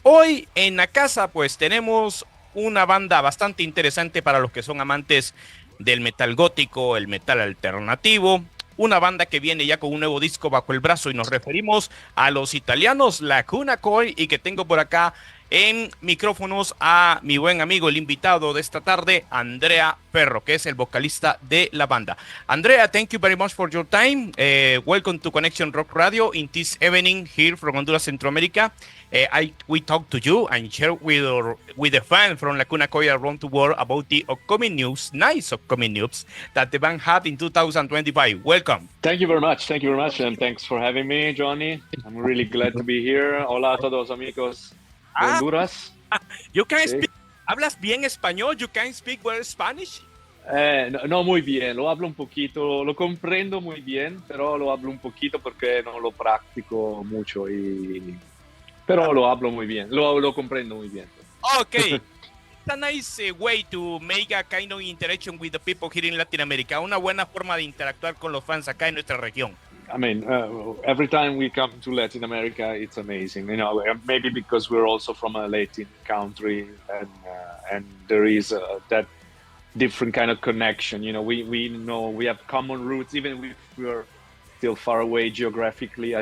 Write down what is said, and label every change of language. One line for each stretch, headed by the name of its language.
Spanish: Hoy en la casa pues tenemos una banda bastante interesante para los que son amantes del metal gótico, el metal alternativo, una banda que viene ya con un nuevo disco bajo el brazo y nos referimos a los italianos Lacuna Coil y que tengo por acá en micrófonos a mi buen amigo, el invitado de esta tarde, Andrea Ferro, que es el vocalista de la banda.
English: Andrea, thank you very much for your time. Welcome to Connection Rock Radio in this evening here from Honduras, Central America. We talk to you and share with the fans from Lacuna Coil around the world about the upcoming news, nice upcoming news that the band had in 2025. Welcome. Thank you very much. Thank you very much. And thanks for having me, Johnny. I'm really glad to be here.
Spanish: Hola a todos amigos de Honduras.
English: You can speak,
Spanish: ¿hablas bien español?
English: You can speak well Spanish?
Spanish: No muy bien, lo hablo un poquito, lo comprendo muy bien, pero lo hablo un poquito porque no lo practico mucho, pero lo hablo muy bien, lo comprendo muy bien.
English: Okay. It's a nice way to make a kind of interaction with the people here in Latin America.
Spanish: Una buena forma de interactuar con los fans acá en nuestra región.
English: I mean, every time we come to Latin America, it's amazing. You know, maybe because we're also from a Latin country, and there is that different kind of connection. You know, we know we have common roots, even if we're still far away geographically.